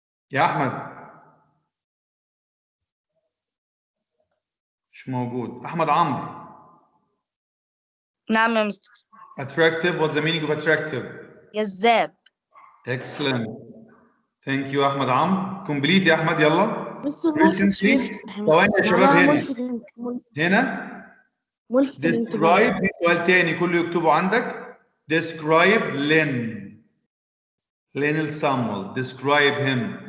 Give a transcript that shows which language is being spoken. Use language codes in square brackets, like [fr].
[ar] يا احمد مش موجود. احمد عمرو. نعم يا مستر. [en] Attractive. What's the meaning of attractive? [ar] جذاب. [en] Excellent. Thank you احمد عمرو. Complete [ar] يا احمد يلا. ثواني يا شباب هنا [en] describe. [ar] دي سؤال تاني كله يكتبه عندك. [en] describe Lynn الصامول. describe him.